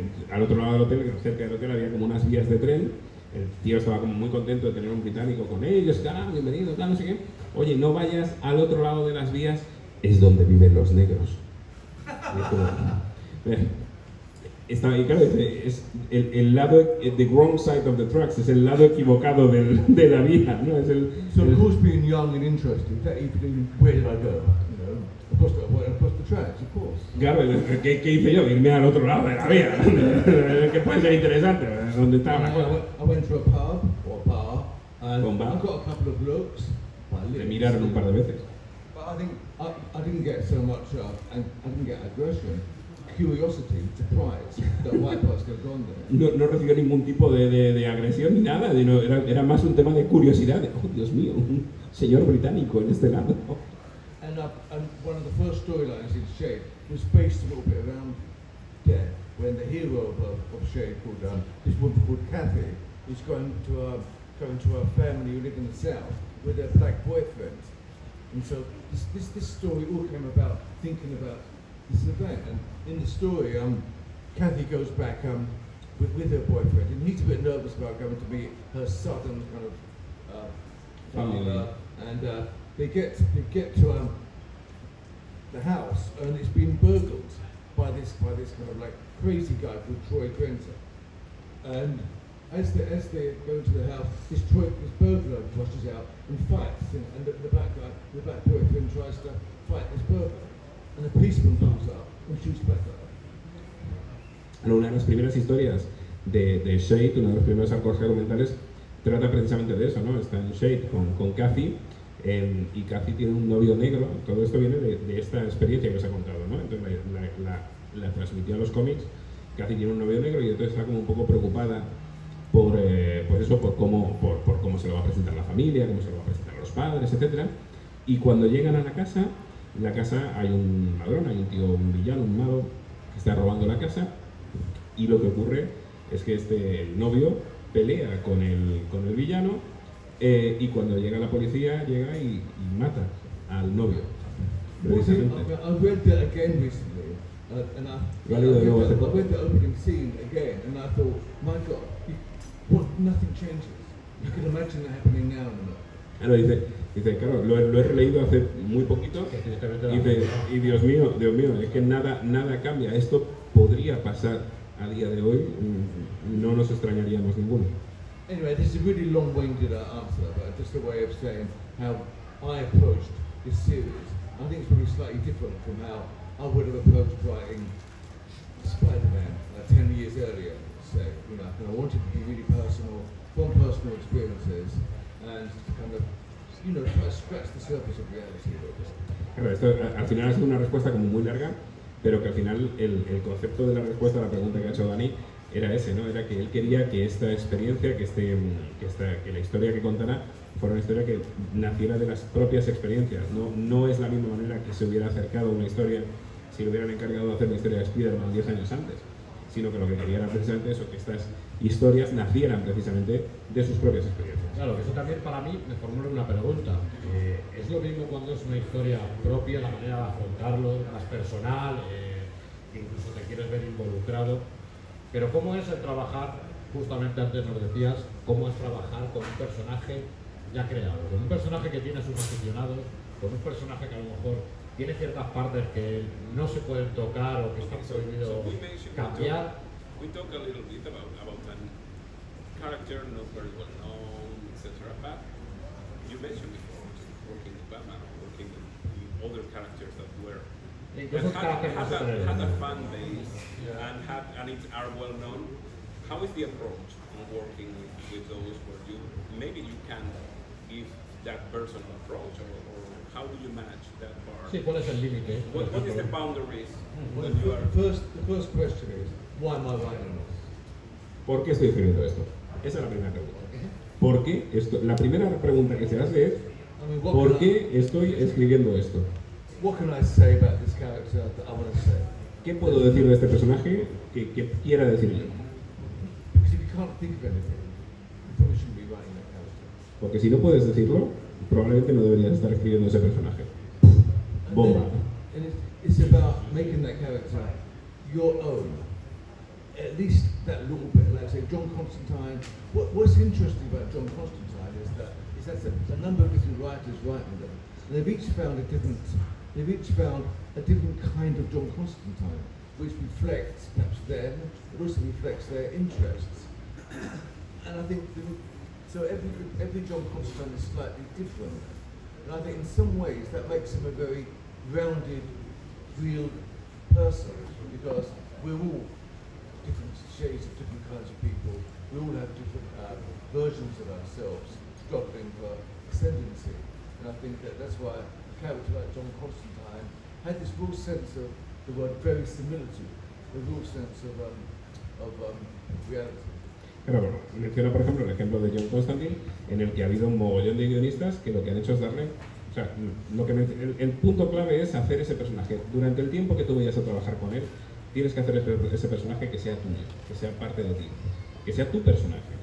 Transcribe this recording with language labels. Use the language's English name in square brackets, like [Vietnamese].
[Spanish] al otro lado del hotel, cerca del hotel, había como unas vías de tren. El tío estaba como muy contento de tener un británico con ellos, bienvenido, tal, no sé qué. Oye, no vayas al otro lado de las vías, es donde viven los negros. Y es como, y claro, es el lado, [English] the wrong side of the tracks, [Spanish] es el lado equivocado de la vía, ¿no? Es [English] So of course, being young and interested, that you could, where did I go? You know, across the tracks, of course. [Spanish] Claro, ¿qué hice yo? Irme al otro lado de la vía, que puede ser interesante, donde estaba la cosa. [English] I went to a pub or a bar, and [Spanish] Un bar. [English] I got a couple of looks. [Spanish] Me miraron un par de veces. [English] But I think I didn't get so much, and I didn't get aggression, curiosity, surprise that white person had gone there. [Spanish] No recibió ningún tipo de agresión ni nada, era más un tema de curiosidad, de, oh Dios mío, un señor británico en este lado. [English] And one of the first storylines in Shade was based a little bit around there, when the hero of Shade, called this woman called Kathy, is going to a family who live in the south with a black boyfriend. And so this story all came about thinking about this event. And in the story, Kathy goes back with her boyfriend, and he's a bit nervous about going to meet her southern kind of father. And they get to the house, and it's been burgled by this kind of like crazy guy called Troy Grinter. And as they go to the house, this burglar rushes out and fights, and the black boyfriend tries to fight this burglar, and a policeman comes up and shoots back at her. [Spanish] Una de las primeras historias de Shade, uno de los primeros arcos argumentales, trata precisamente de eso, ¿no? Está en Shade con Kathy, y Kathy tiene un novio negro. Todo esto viene de esta experiencia que os he contado, ¿no? Entonces la transmitió a los cómics. Kathy tiene un novio negro y entonces está como un poco preocupada por cómo se lo va a presentar la familia, cómo se lo va a presentar a los padres, etc. Y cuando llegan a la casa hay un ladrón, hay un tío, un villano, un mago, que está robando la casa, y lo que ocurre es que el novio pelea con el villano, y cuando llega la policía, llega y mata al novio. Precisamente. [English] I read that again recently, and I read the opening scene again, and I thought, my God, nothing changes. You can imagine that happening now. [Spanish] Claro, dice, claro, lo he releído hace muy poquito, y Dios mío, es que nada cambia. Esto podría pasar a día de hoy, no nos extrañaríamos ninguno. [English] Anyway, this is a really long-winded answer, but just a way of saying how I approached this series. I think it's probably slightly different from how I would have approached writing Spider-Man 10 years earlier, say. You know, and I wanted to be really personal, from personal experiences, and kind of, you know, try to scratch the surface of reality a little bit. [Spanish] Claro, esto al final ha sido una respuesta como muy larga, pero que al final el concepto de la respuesta a la pregunta que ha hecho Dani era ese, ¿no? Era que él quería que esta experiencia, que la historia que contara fuera una historia que naciera de las propias experiencias. No es la misma manera que se hubiera acercado a una historia si lo hubieran encargado de hacer una historia de Spider-Man 10 años antes, sino que lo que quería era precisamente eso, que estas historias nacieran precisamente de sus propias experiencias. Claro, que eso también para mí me formula una pregunta. ¿Es lo mismo cuando es una historia propia, la manera de afrontarlo, más personal, incluso te quieres ver involucrado? Pero ¿cómo es el trabajar, justamente antes nos decías, cómo es trabajar con un personaje ya creado, con un personaje que tiene a sus aficionados, con un personaje que a lo mejor tiene ciertas partes que no se pueden tocar o que está prohibido cambiar? [English] We talk a little bit about a character not very well known, etc. But you mentioned before working with Batman or working with other characters that were had a fan base and it are well known. How is the approach on working with those where maybe you can give that person an approach, or how do you manage that part? [Spanish] Sí, ¿cuál es el límite? [English] What is the boundaries Well, that you are? the first question is, why am I writing this? [Spanish] ¿Por qué estoy escribiendo esto? Esa es la primera pregunta. ¿Por qué esto? La primera pregunta que se hace es, [English] I mean, [Spanish] ¿por qué estoy escribiendo esto? [English] what can I say about this character that I want to say? [Spanish] ¿Qué puedo decir de este personaje que quiera decir yo? [English] Because if you can't think of anything, you probably shouldn't be writing that character. [Spanish] Porque si no puedes decirlo, probablemente no deberías estar escribiendo ese personaje. Bomba. [English] And it's about making that character your own. at least that little bit, like say John Constantine. What's interesting about John Constantine is that that's a number of different writers writing them, and they've each found a different kind of John Constantine, which reflects perhaps them, but also reflects their interests. And I think so. Every John Constantine is slightly different, and I think in some ways that makes him a very rounded, real person, because we're all different shades of different kinds of people. We all have different versions of ourselves struggling for ascendancy, and I think that's why a character like John Constantine had this real sense of the word verisimilitude, a real sense of reality. [Spanish] Pero bueno, menciona por ejemplo el ejemplo de John Constantine, en el que ha habido un mogollón de guionistas que lo que han hecho es darle, o sea, el punto clave es hacer ese personaje. Durante el tiempo que tú vayas a trabajar con él, tienes que hacer ese personaje que sea tuyo, que sea parte de ti, que sea tu personaje.